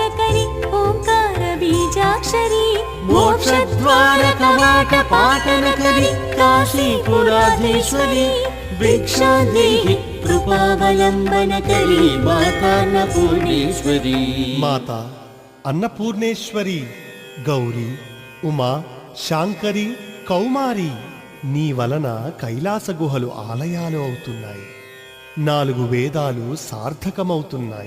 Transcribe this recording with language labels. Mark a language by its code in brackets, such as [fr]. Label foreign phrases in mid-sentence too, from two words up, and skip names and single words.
[sa] करी ओंकार बीजाक्षरी मोक्षद्वार कवाट पाटन करी काशीपुराधीश्वरी भिक्षा देहि कृपावलंबन करी माता अन्नपूर्णेश्वरी। [te] మాతా అన్నపూర్ణేశ్వరి గౌరీ ఉమా శాంకరి కౌమారి నీ వలన కైలాస గుహలు ఆలయాలు అవుతున్నాయి, 4 వేదాలు సార్థకమవుతున్నాయి।